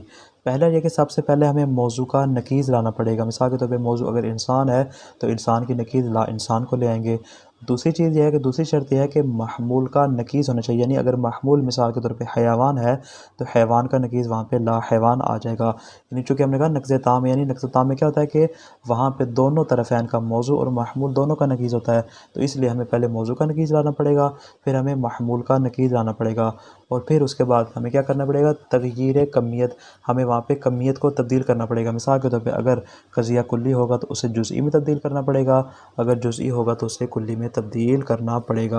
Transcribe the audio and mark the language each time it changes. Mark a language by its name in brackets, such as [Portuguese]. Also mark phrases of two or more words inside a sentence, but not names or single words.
[Urdu] پہلا یہ کہ سب سے پہلے ہمیں موضوع کا نقیض لانا پڑے گا۔ مثال کے طور پہ موضوع اگر انسان ہے تو انسان کی نقیض لا انسان کو لے آئیں گے۔ دوسری چیز یہ ہے کہ دوسری شرط یہ ہے کہ محمول کا نقیض ہونا چاہیے، یعنی اگر محمول مثال کے طور پہ حیوان ہے تو حیوان کا نقیض وہاں پہ لا حیوان آ جائے گا۔ یعنی چونکہ ہم نے کہا نقض تام، یعنی نقض تام میں کیا ہوتا ہے کہ وہاں پہ دونوں طرفین کا موضوع اور محمول دونوں کا نقیض ہوتا ہے، تو اس لیے ہمیں پہلے موضوع کا نقیض لانا پڑے گا، پھر ہمیں محمول کا نقیض لانا پڑے گا، اور پھر اس کے بعد ہمیں کیا کرنا پڑے گا، تغییر کمیت، ہمیں وہاں پہ کمیت کو تبدیل کرنا پڑے گا۔ مثال کے طور پہ اگر قضیہ کلی ہوگا تو اسے جزئی میں تبدیل کرنا پڑے گا، اگر جزئی ہوگا تو اسے کلی میں تبدیل کرنا پڑے گا۔